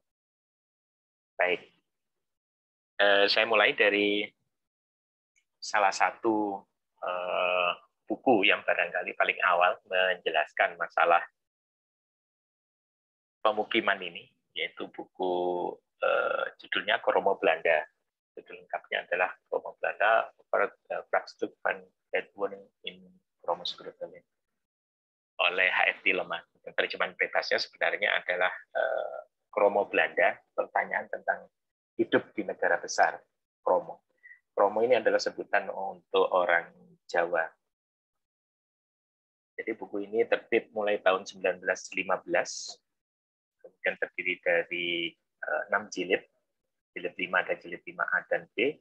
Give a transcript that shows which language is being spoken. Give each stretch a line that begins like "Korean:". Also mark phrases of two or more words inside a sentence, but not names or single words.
Indonesian: Baik, saya mulai dari salah satu buku yang barangkali paling awal menjelaskan masalah pemukiman ini, yaitu buku judulnya Kromo Belanda. Judul lengkapnya adalah Kromo Belanda over Vraagstuk van het wonen in Krommesgroeven oleh H.F. Tillema. Terjemahan bebasnya sebenarnya adalah Kromo Belanda, pertanyaan tentang hidup di negara besar, Kromo. Kromo ini adalah sebutan untuk orang Jawa. Jadi buku ini terbit mulai tahun 1915, kemudian terdiri dari 6 jilid, jilid 5 dan jilid 5A dan B.